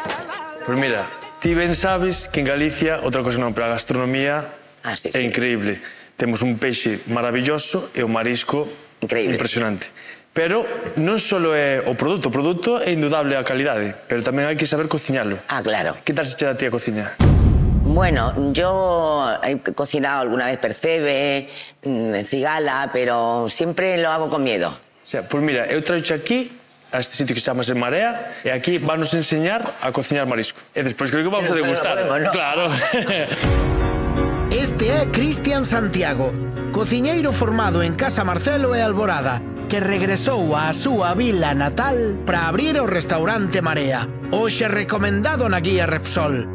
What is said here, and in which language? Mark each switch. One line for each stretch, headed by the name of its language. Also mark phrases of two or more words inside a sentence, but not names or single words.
Galician: Pois mira, ti ben sabes que en Galicia, outra cosa non, pero a gastronomía é increíble. Temos un peixe maravilloso e o marisco impresionante. Pero non só é o produto é indudable a calidade, pero tamén hai que saber cociñalo. Ah, claro. Que tal se che dá a ti a cociñar?
Spanish: Bueno, yo he cocinado alguna vez percebe, cigala, pero siempre lo hago con miedo. O sea,
Galician: pois mira, eu traio aquí a este sitio que se chama Marea e aquí vanos enseñar a cociñar marisco. E despois creo que vamos a degustar. Claro. Este é Cristian Santiago, cociñeiro formado en Casa Marcelo e Alborada, que regresou á súa vila natal para abrir o restaurante Marea, hoxe recomendado na guía Repsol.